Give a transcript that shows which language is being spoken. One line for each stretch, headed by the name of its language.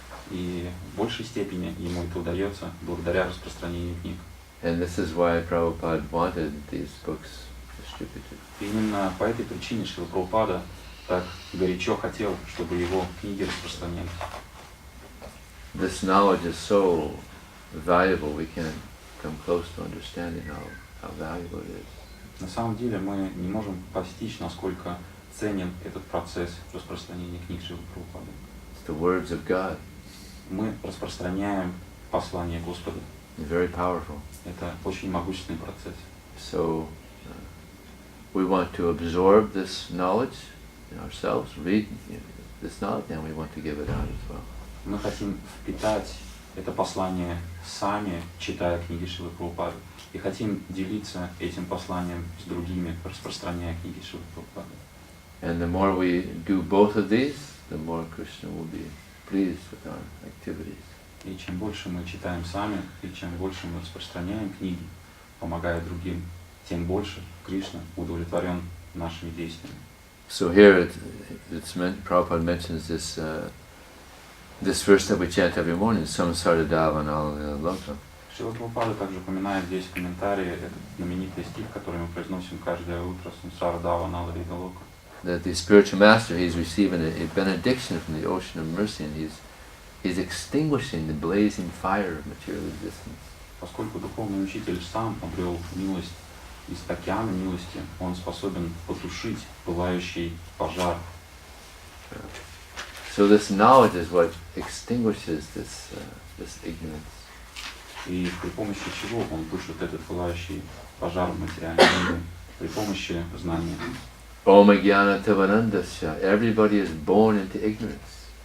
Russian: И в большей степени ему это удается благодаря распространению книг.
English: And this is why Prabhupada wanted these books distributed.
Russian: И именно по этой причине Шрила Прабхупада так горячо хотел, чтобы его книги распространялись.
English: This knowledge is so valuable, we can't come close to understanding how valuable it is.
Russian: На самом деле мы не можем постичь, насколько ценен этот процесс распространения книг Шрилы Прабхупады.
English: It's the words of God.
Russian: Мы распространяем послание Господа.
English: It's very powerful.
Russian: Это очень могущественный процесс.
English: So we want to absorb this knowledge in ourselves, read this knowledge, and we want to give it out as well.
Russian: Мы хотим впитать это послание сами, читая книги Шрилы Прабхупады, и хотим делиться этим посланием с другими, распространяя книги Шрилы Прабхупады.
English: And the more we do both of these, the more Krishna will be pleased with our activities.
Russian: И чем больше мы читаем сами, и чем больше мы распространяем книги, помогая другим, тем больше Кришна удовлетворен нашими действиями.
English: So here Prabhupada mentions this verse that we chant every morning, Samsara Davanala Loka.
Russian: Шрила Прабхупада также упоминает здесь в комментарии этот знаменитый стих, который мы произносим каждое утро, Самсара Даванала Вида Лока.
English: That the spiritual master, he's receiving a benediction from the ocean of mercy, and he's extinguishing the blazing fire of material existence.
Russian: Поскольку духовный учитель сам обрел милость из океана милости, он способен потушить пылающий пожар.
English: So this knowledge is what extinguishes this ignorance.
Russian: И при помощи чего он тушит этот пылающий пожар в материальном мире? При помощи знания.
Sanskrit: Om Jnana Tavanandasya.
English: Everybody is born into ignorance.